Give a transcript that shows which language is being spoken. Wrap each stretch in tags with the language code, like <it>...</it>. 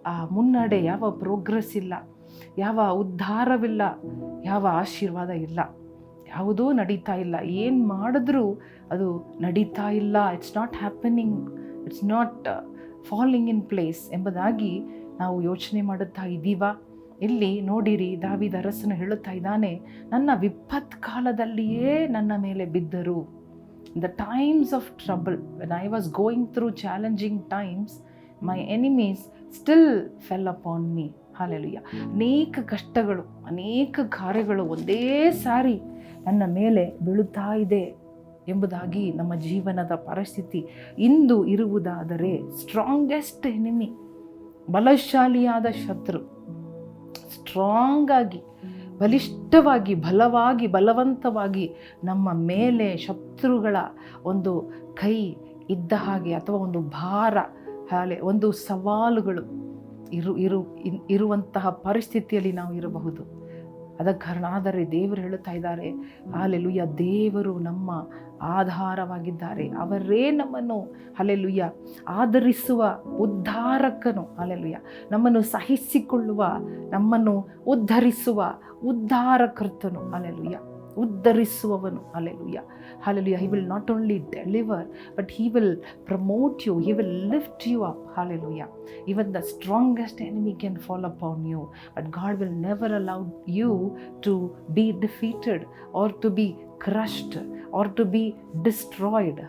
<kn>ಮುನ್ನಡೆ, ಯಾವ ಪ್ರೋಗ್ರೆಸ್ ಇಲ್ಲ, ಯಾವ ಉದ್ಧಾರವಿಲ್ಲ, ಯಾವ ಆಶೀರ್ವಾದ ಇಲ್ಲ, ಯಾವುದೂ ನಡೀತಾ ಇಲ್ಲ, ಏನು ಮಾಡಿದ್ರೂ ಅದು ನಡೀತಾ ಇಲ್ಲ,</kn> <en>it's not happening, it's not falling in place</en> <kn>ಎಂಬುದಾಗಿ ನಾವು ಯೋಚನೆ ಮಾಡುತ್ತಾ ಇದ್ದೀವ. ಇಲ್ಲಿ ನೋಡಿರಿ, ದಾವೀದ ಅರಸನು ಹೇಳುತ್ತಾ ಇದ್ದಾನೆ, ನನ್ನ ವಿಪತ್ ಕಾಲದಲ್ಲಿಯೇ ನನ್ನ ಮೇಲೆ ಬಿದ್ದರು.</kn> <en>In the times of trouble, when I was going through challenging times, my enemies still fell upon me.</en> <kn>Hallelujah. ಅನೇಕ ಕಷ್ಟಗಳು, ಅನೇಕ ಕಾರ್ಯಗಳು ಒಂದೇ ಸಾರಿ ನನ್ನ ಮೇಲೆ ಬೀಳುತ್ತಾ ಇದೆ ಎಂಬುದಾಗಿ ನಮ್ಮ ಜೀವನದ ಪರಿಸ್ಥಿತಿ ಇಂದು ಇರುವುದಾದರೆ,</kn> <en>strongest enemy,</en> <kn>ಬಲಶಾಲಿಯಾದ ಶತ್ರು, ಸ್ಟ್ರಾಂಗ್ ಆಗಿ, ಬಲಿಷ್ಠವಾಗಿ, ಬಲವಾಗಿ, ಬಲವಂತವಾಗಿ ನಮ್ಮ ಮೇಲೆ ಶತ್ರುಗಳ ಒಂದು ಕೈ ಇದ್ದ ಹಾಗೆ, ಅಥವಾ ಒಂದು ಭಾರ, ಒಂದು ಸವಾಲುಗಳು ಇರುವಂತಹ ಪರಿಸ್ಥಿತಿಯಲ್ಲಿ ನಾವು ಇರಬಹುದು. ಅದಕ್ಕೆ ಕಾರಣ ಆದರೆ ದೇವರು ಹೇಳುತ್ತಾ ಇದ್ದಾರೆ, ಹಾಲೆಲೂಯ, ದೇವರು ನಮ್ಮ ಆಧಾರವಾಗಿದ್ದಾರೆ, ಅವರೇ ನಮ್ಮನ್ನು ಹಾಲೆಲೂಯ ಆಧರಿಸುವ ಉದ್ಧಾರಕನು. ಹಾಲೆಲೂಯ. ನಮ್ಮನ್ನು ಸಹಿಸಿಕೊಳ್ಳುವ, ನಮ್ಮನ್ನು ಉದ್ಧರಿಸುವ ಉದ್ಧಾರಕರ್ತನು. Hallelujah. ಉದ್ಧರಿಸುವವನು. Hallelujah. Hallelujah.</kn> <en>He will not only deliver, but he will promote you, he will lift you up. Hallelujah. Even the strongest enemy can fall upon you, but God will never allow you to be defeated or to be crushed or to be destroyed.</en>